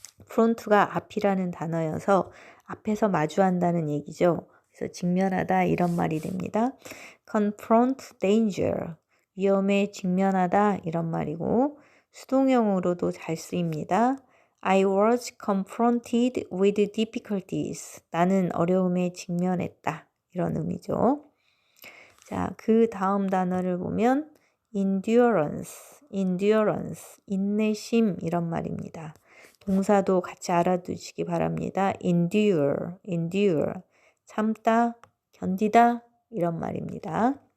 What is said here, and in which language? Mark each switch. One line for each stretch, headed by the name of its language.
Korean: front가 앞이라는 단어여서 앞에서 마주한다는 얘기죠. 그래서 직면하다 이런 말이 됩니다.
English: confront danger,
Korean: 위험에 직면하다 이런 말이고 수동형으로도 잘 쓰입니다.
English: I was confronted with difficulties.
Korean: 나는 어려움에 직면했다. 이런 의미죠. 자, 그 다음 단어를 보면 endurance, 인내심 이런 말입니다. 동사도 같이 알아두시기 바랍니다. endure, 참다, 견디다 이런 말입니다.